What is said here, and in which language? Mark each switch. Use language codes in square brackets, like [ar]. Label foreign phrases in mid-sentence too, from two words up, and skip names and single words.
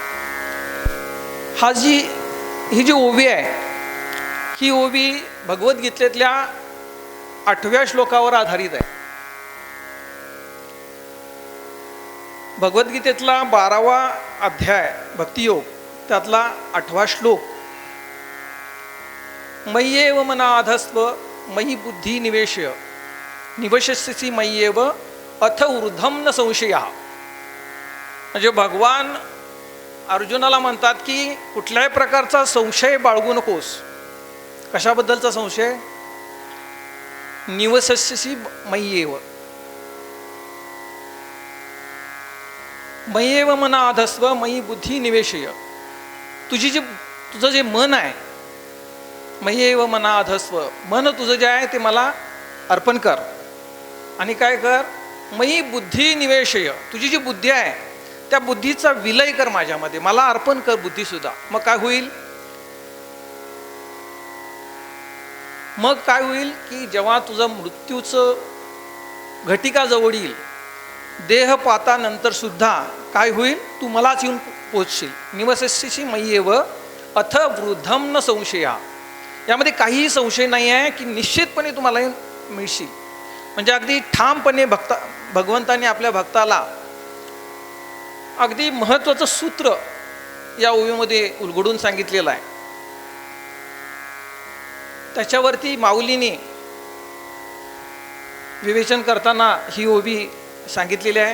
[mr] ही जी ओवी आहे ही ओवी भगवद्गीतेतल्या 8व्या श्लोकावर आधारित आहे. भगवद्गीतेतला 12वा अध्याय भक्तियोग त्यातला 8वा श्लोक. [sa] मय्येव मनाधस्त्व मयि बुद्धी निवेशय निवशस्यसि मय्येव अथ ऊर्ध्वं न संशयः. [mr] म्हणजे भगवान अर्जुनाला म्हणतात की कुठल्याही प्रकारचा संशय बाळगू नकोस. कशाबद्दलचा संशय? [sa] निवसस्यसि मय्येव. मय्येव मनाधस्त्व मयि बुद्धी निवेशय. [mr] तुझं जे मन आहे, [sa] मय्येव मनाधस्त्व, [mr] मन तुझं जे आहे ते मला अर्पण कर. आणि काय कर? [sa] मयि बुद्धी निवेशय. [mr] तुझी जी बुद्धी आहे त्या बुद्धीचा विलय कर माझ्यामध्ये, मला अर्पण कर बुद्धीसुद्धा. मग काय होईल? मग काय होईल की जेव्हा तुझं मृत्यूचं घटिका जवळ येईल, देह पातानंतर सुद्धा काय होईल? तू मलाच येऊन पोचशील. [sa] निवसस्यसि मय्येव अथ वृद्धं न संशया. [mr] यामध्ये काहीही संशय नाही आहे की निश्चितपणे तुम्हाला मिळशील. म्हणजे अगदी ठामपणे भगवंताने आपल्या भक्ताला अगदी महत्त्वाचं सूत्र या ओवीमध्ये उलगडून सांगितलेलं आहे. त्याच्यावरती माऊलीने विवेचन करताना ही ओवी सांगितलेली आहे.